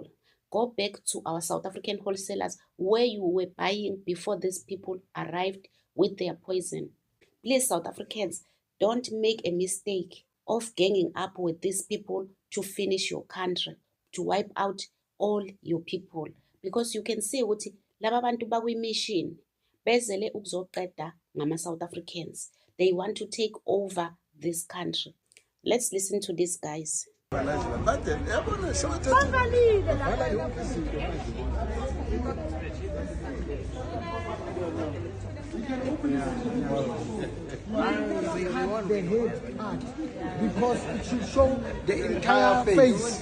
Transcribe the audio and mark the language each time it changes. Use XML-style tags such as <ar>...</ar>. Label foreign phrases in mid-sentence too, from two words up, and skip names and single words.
<en>Go back to our South African wholesalers where you were buying before these people arrived with their poison. Please, South Africans, don't make a mistake of ganging up with these people to finish your country, to wipe out all your people. Because you can see</en> <zu>ukuthi laba bantu bakwi-mission bezele ukuzoqeda ngama-South Africans.</zu> <en>They want to take over this country. Let's listen to these guys. The head art because it should show the entire face.</en>